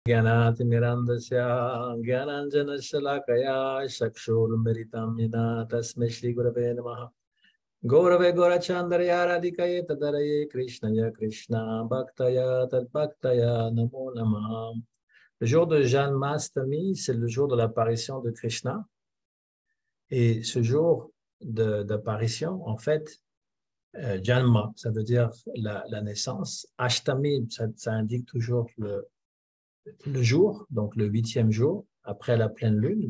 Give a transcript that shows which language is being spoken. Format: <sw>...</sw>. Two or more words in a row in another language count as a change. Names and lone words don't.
<sa>ज्ञानातिमिरन्दस्य ज्ञानाञ्जनशलाकया चक्षुरुन्मिलितं येन तस्मै श्रीगुरवे नमः। गौरवे गौरचन्द्रया राधिकये तदरये कृष्णय कृष्णा भक्तय तद्भक्तय नमो नमः।</sa> <fr>Le jour de Janmashtami, c'est le jour de l'apparition de Krishna. Et ce jour d'apparition, en fait, Janma, ça veut dire la naissance. Ashtami, ça indique toujours le jour, donc le 8e jour, après la pleine lune.</fr>